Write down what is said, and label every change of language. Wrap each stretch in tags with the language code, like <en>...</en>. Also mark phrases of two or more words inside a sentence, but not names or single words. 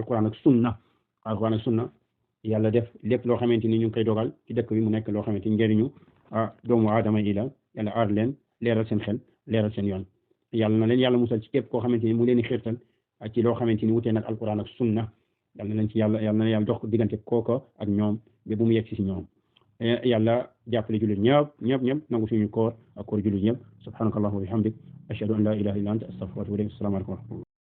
<wo>alquran ak sunna yàlla def lépp loo xamante ni ñu ngi koy dogal ci dëkk bi mu nekk loo xamante ni njëriñu doomu aadama yi la yàlla aar leen leeral seen xel leeral seen yoon yàlla na leen yàlla musal ci képp koo xamante ni mu leen di xirtal ak ci loo xamante ni wutee nag alquran ak sunna yàlla na leen ci yàlla na yàlla dox diggante kooko ak ñoom ba bu mu yegg si ñoom yàlla jàppale jullit ñëpp nangu suñu koor ak koor jullit ñëpp</wo> <ar>سبحانك اللهم وبحمدك أشهد أن لا إله إلا أنت أستغفرك وأتوب إليك السلام عليكم</ar>